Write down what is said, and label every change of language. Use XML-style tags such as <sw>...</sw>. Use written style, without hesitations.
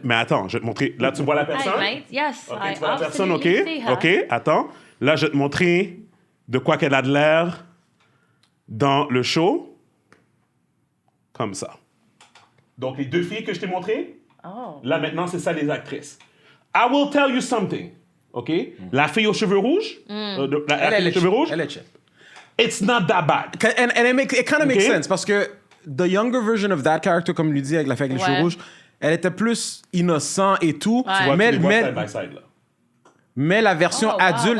<fr>Mais attends, je vais te montrer. Là, tu vois la personne?</fr> <en>Hi, mate. Yes,</en> <fr>OK,</fr> <en>I</en> <fr>tu vois la personne, OK?</fr> <en>absolutely see her.</en> <fr>OK, attends. Là, je vais te montrer de quoi qu'elle a de l'air dans le show. Comme ça. Donc, les 2 filles que je t'ai montrées, là, maintenant, c'est ça, les actrices.</fr> <en>I will tell you something, OK?</en> <fr>La fille aux cheveux rouges, la fille aux cheveux rouges, elle est cheap.</fr> <en>It's not that bad. And it kind of makes sense,</en> <fr>parce que</fr> <en>the younger version of that character,</en> <fr>comme lui dit, avec la fille avec les cheveux rouges, elle était plus innocent et tout. Tu vois, tu les vois side by side, là. Mais la version adulte,</fr>